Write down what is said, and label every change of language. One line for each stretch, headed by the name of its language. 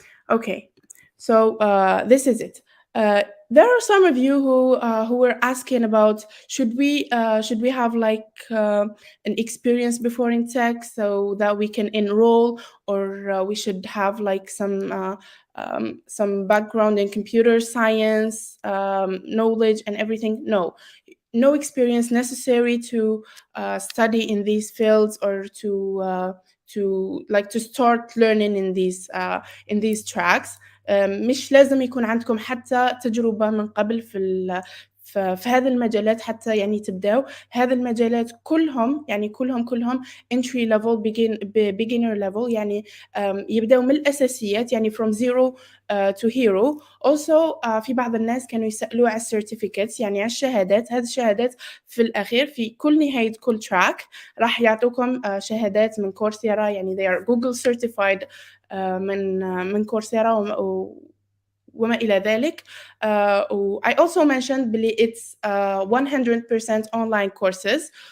English: Okay, so this is it. There are some of you who were asking about, should we have like an experience before in tech so that we can enroll, or we should have like some background in computer science, knowledge and everything. No experience necessary to study in these fields, or to start learning in these tracks.
Arabic: مش لازم يكون عندكم حتى تجربة من قبل في هذه المجالات حتى يعني تبدأوا. هذه المجالات كلهم
English: entry level, beginner level،
Arabic: يعني يبدأوا من الأساسيات، يعني
English: from zero to hero. Also
Arabic: في بعض الناس كانوا يسألوا على certificates، يعني على الشهادات. هذه الشهادات في الأخير في كل نهاية كل track راح يعطوكم شهادات من كورسيرا، يعني
English: they are Google certified
Arabic: من كورسيرا وما إلى ذلك.
English: I also mentioned
Arabic: بلي
English: it's 100% online courses.